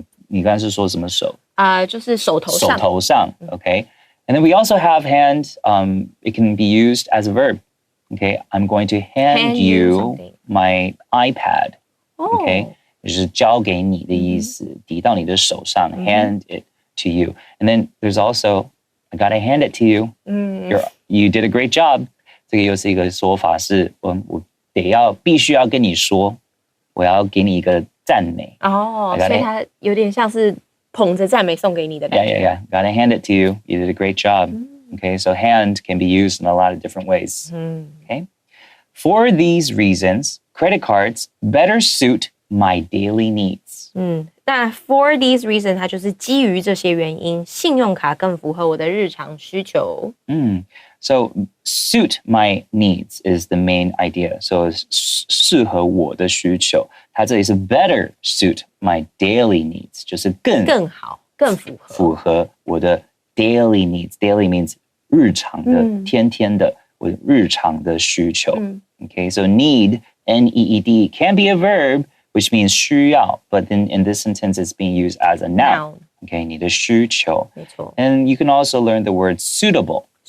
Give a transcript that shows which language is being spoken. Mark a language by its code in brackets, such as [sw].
[zh] 你刚才是说什么手？就是手头上。手头上 Okay. [en] And then we also have hand. It can be used as a verb. Okay, I'm going to hand you my iPad. Okay, 就是交给你的意思，递到你的手上 hand it to you. And then there's also, I gotta hand it to you. You did a great job. [zh] 这个又是一个说法是，我必须要跟你说，我要给你一个赞美。所以它有点像是捧着赞美送给你的感觉。 [en] Yeah. Gotta hand it to you. You did a great job. Okay, so hand can be used in a lot of different ways. Okay, for these reasons, credit cards better suit my daily needs. [zh] 那 [en] for these reasons [zh] 它就是基于这些原因，信用卡更符合我的日常需求。 [en] So suit my needs is the main idea. [zh] So 适合我的需求。它这里是 [en] better suit my daily needs， [zh] 就是更好，更符合我的 [en] daily needs. [zh] Daily means 日常的，天天的，我日常的需求。 [en] Okay, so need, N-E-E-D, can be a verb, which means 需要, but then in this sentence it's being used as a noun. [zh] Okay, 你的需求。没错。 [en] And you can also learn the word suitable.